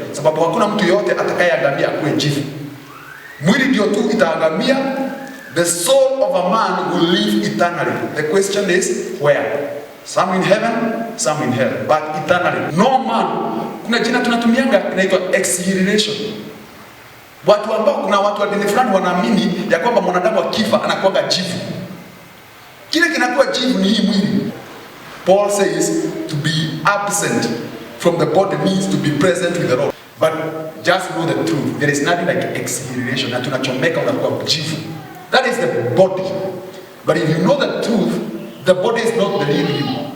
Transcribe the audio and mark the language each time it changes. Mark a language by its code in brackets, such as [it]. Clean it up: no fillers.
[sw] Sababu hakuna mtu yote atakayeangamia akuwe jivu. Mwili ndio tu itaangamia. [en] The soul of a man will live eternally. The question is where? Some in heaven, some in hell, but eternally. [sw] No man. Kuna jina tunatumianga inaitwa exhilaration. Kuna watu wa dini fulani wanaamini ya kwamba mwanadamu akifa anakuwa jivu. Kile kinakuwa jivu ni hii mwili. [en] Paul says to be absent from the body means to be present with the Lord. But just know the truth. There is nothing like exhilaration. [sw] Na tunachomeka unakuwa jivu. [en] That is the body. But if you know the truth, the body is not the real you.